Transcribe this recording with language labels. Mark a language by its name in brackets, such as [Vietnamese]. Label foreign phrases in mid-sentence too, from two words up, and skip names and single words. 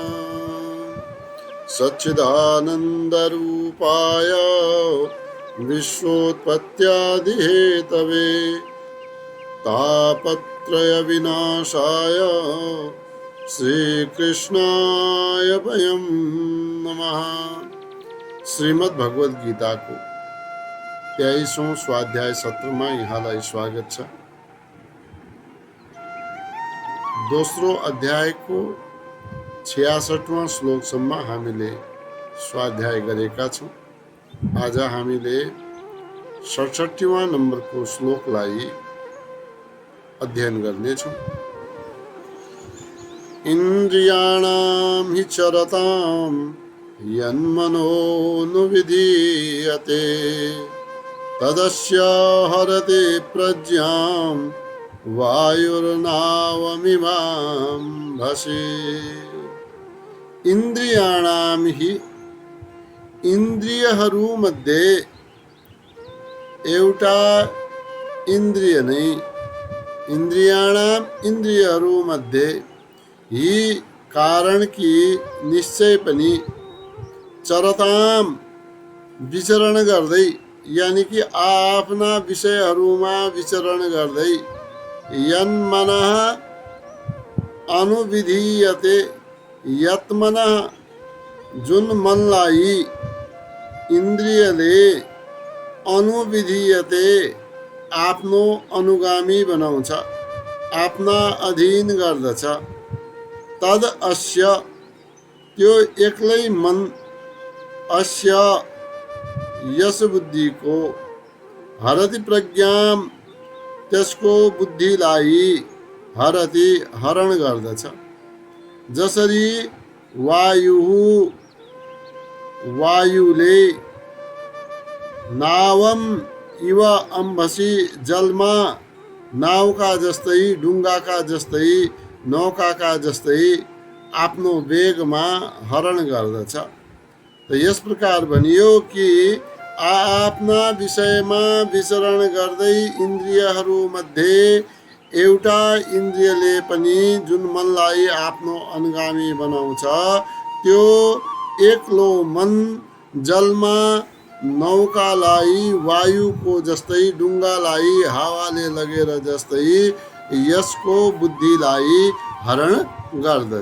[Sanskrit] सच्चिदानंदरूपाय विश्वोत्पत्त्यादिहेतवे तापत्रय विनाशाय श्रीकृष्णाय वयं नमः। [Nepali] श्रीमद् भगवद गीता [Hindi] को 23वां स्वाध्याय सत्र में [Nepali] यहाँलाई स्वागत छ। दोस्रो अध्यायको 66वां श्लोकसम्म हामीले स्वाध्याय गरेका छौं। आज हामीले 67वां नम्बरको श्लोकलाई अध्ययन गर्नेछौं। [Sanskrit] इन्द्रियाणां हि चरतां यन्मनोनुविधीयते तदस्य हरति प्रज्ञां वायुर्नावमिमां भसि। इन्द्रियाणां हि [Nepali] इन्द्रियहरूमध्ये एउटा इन्द्रिय नै इन्द्रियाणां इन्द्रियहरूमध्ये ही कारण कि निश्चय पनि चरताम विचरण गर्दै [Hindi] यानी कि [Nepali] आफ्ना विषयहरूमा विचरण गर्दै यन्मनः [Sanskrit] अनुविधीयते यत्मनः [Nepali] जुन मनलाई इन्द्रियले अनुविधीयते आफ्नो अनुगामी बनाउँछ, आफ्ना अधीन गर्दछ। [Sanskrit] तद अस्य [Nepali] त्यो एक्लै मन अस्य यस बुद्धिको [Sanskrit] हरति प्रज्ञाम [Nepali] त्यसको बुद्धिलाई हरति हरण गर्दछ। जसरी वायुले [Sanskrit] नावम इव अम्भसी [Nepali] जलमा नावका जस्तै डुङ्गाका जस्तै नौकाका जस्तै आफ्नो वेगमा हरण गर्दछ। त यस प्रकार भनियो कि आफ्ना विषयमा विचरण गर्दै इन्द्रियहरूमध्ये एउटा इन्द्रियले पनि जुन मनलाई आफ्नो अनुगामी बनाउँछ, त्यो एक्लो मन जलमा नौकालाई वायुको जस्तै डुङ्गालाई हावाले लगेर जस्तै यसको बुद्धिलाई हरण गर्दछ।